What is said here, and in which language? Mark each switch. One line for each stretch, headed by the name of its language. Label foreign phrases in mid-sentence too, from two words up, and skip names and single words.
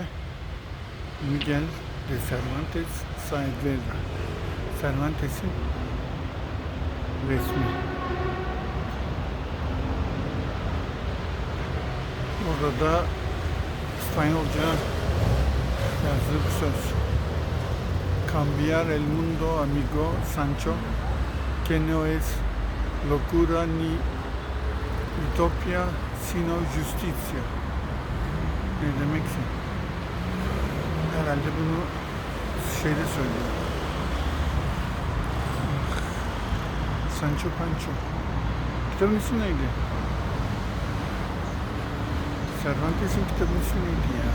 Turkish: Miguel de Cervantes Saavedra. Cervantes'in resmi. Orada da İspanyolca yazdığı bir söz.
Spanish: Cambiar el mundo, amigo Sancho, que no es locura ni utopia, sino justicia.
Turkish: Ne demekse. Herhalde bunu şeyde söylüyor. Sancho Pancho. Kitabın ismi neydi? Cervantes'in kitabın ismi neydi ya?